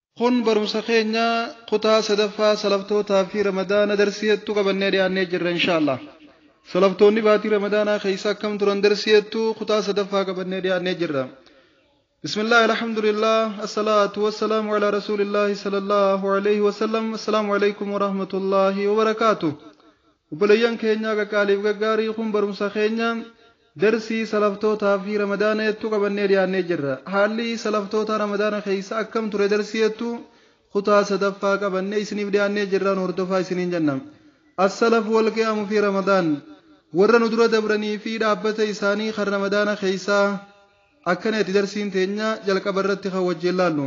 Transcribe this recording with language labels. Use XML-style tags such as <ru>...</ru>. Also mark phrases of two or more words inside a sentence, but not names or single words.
<om>kun barumsa keenya kutaa sadaffaa salaftootaa fi ramadaana darsiyattuu qabannee dhiyaannee jirra inshaallah. Salaftoonni baatii ramadaanaa keessa akkam turan darsiyattuu kutaa sadaffaa qabannee dhiyaannee jirra.</om> <ar>بسم الله الحمد لله والصلاة والسلام على رسول الله صلى الله عليه وسلم. السلام عليكم ورحمة الله وبركاته.</ar> <om>Obboleeyyan keenya qaqqaaliif gaggaarii kun barumsa keenya darsii salaftootaa fi ramadaana yattuu qabannee dhiyaannee jirra. Haalli salaftoota ramadaana keessa akkam ture darsiyattuu kutaa sadaffaa qabannee isiniif dhiyaannee jirraan hordofaa isiniin jenna.</om> <ar>السلف والقيام في رمضان</ar> <om>warra nu dura dabranii fi dhaabbata isaanii kan ramadaana keessa akkanatti darsiin teenya jalqaba irratti kan wajjin laallu.</om>